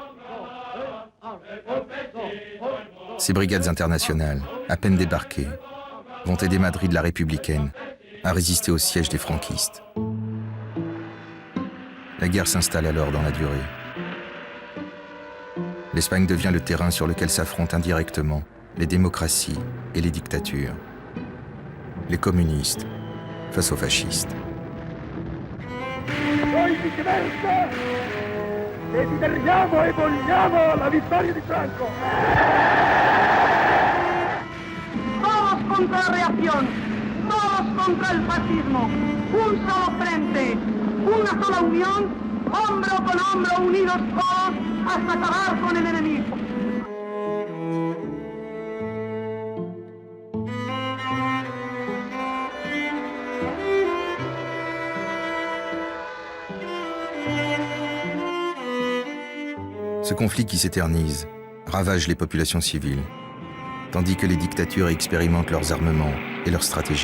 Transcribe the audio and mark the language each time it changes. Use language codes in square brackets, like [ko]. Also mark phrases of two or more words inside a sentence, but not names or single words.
[fr] Ces brigades internationales, à peine débarquées, vont aider Madrid la républicaine à résister au siège des franquistes. La guerre s'installe alors dans la durée. L'Espagne devient le terrain sur lequel s'affrontent indirectement les démocraties et les dictatures. Les communistes face aux fascistes. [it] Noi viceversa desideriamo e vogliamo la vittoria di Franco. [es] Todos contra la reacción, todos contra el fascismo, un solo frente, una sola unión, hombro con hombro, unidos todos hasta acabar con el enemigo. [fr] Ce conflit qui s'éternise ravage les populations civiles, tandis que les dictatures expérimentent leurs armements et leurs stratégies.